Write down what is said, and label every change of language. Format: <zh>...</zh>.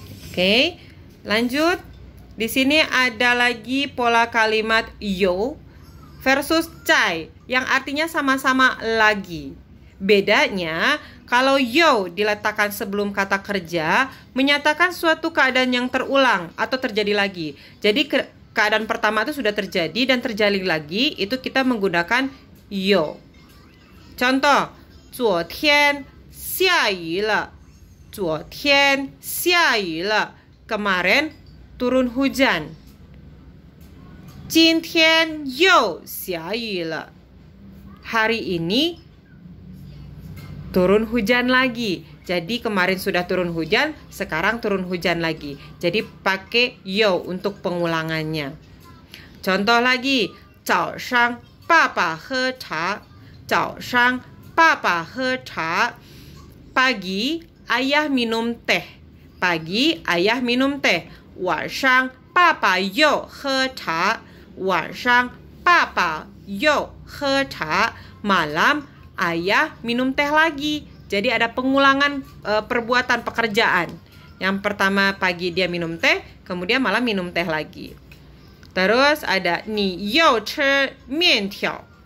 <id>Oke, lanjut. Di sini ada lagi pola kalimat yo versus cai, yang artinya sama-sama lagi. Bedanya, kalau yo diletakkan sebelum kata kerja, menyatakan suatu keadaan yang terulang atau terjadi lagi. Jadi keadaan pertama itu sudah terjadi dan terjadi lagi, itu kita menggunakan yo.</id> <zh>Contoh, 昨天下雨了. 昨天下雨了.</zh> <id>Kemarin turun hujan.</id> <zh>今天又下雨了.</zh> <id>Hari ini turun hujan lagi. Jadi kemarin sudah turun hujan, sekarang turun hujan lagi. Jadi pakai yo untuk pengulangannya. Contoh lagi,</id> <zh>早上爸爸喝茶. 早上爸爸喝茶.</zh> <id>Pagi ayah minum teh. Pagi ayah minum teh.</id> <zh>晚上爸爸又喝茶. 晚上爸爸又喝茶.</zh> <id>Malam ayah minum teh lagi. Jadi ada pengulangan perbuatan pekerjaan. Yang pertama pagi dia minum teh, kemudian malam minum teh lagi. Terus ada</id> <zh>你又吃面条.</zh>